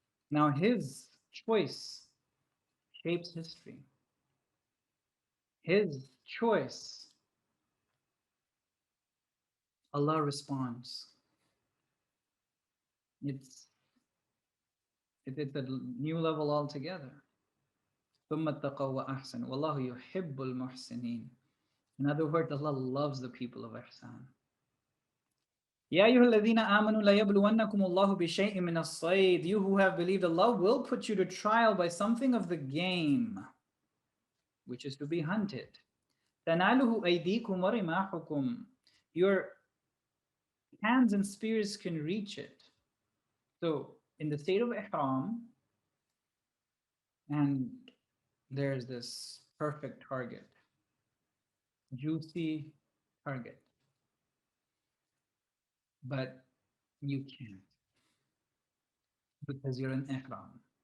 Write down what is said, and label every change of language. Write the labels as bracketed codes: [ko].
[en] Now his choice shapes history. His choice, Allah responds. It's a new level altogether. [ar] ثم اتقوا وأحسنوا والله يحب المحسنين. [en] In other words, Allah loves the people of ihsan. [ar] يا أيها الذين آمنوا ليبلونكم الله بشيء من الصيد. [en] You who have believed, Allah will put you to trial by something of the game, which is to be hunted. [ar] تناله أيديكم ورماحكم. [en] Your hands and spears can reach it. So in the state of ihram, and there's this perfect target, juicy target, but you can't because you're in ihram.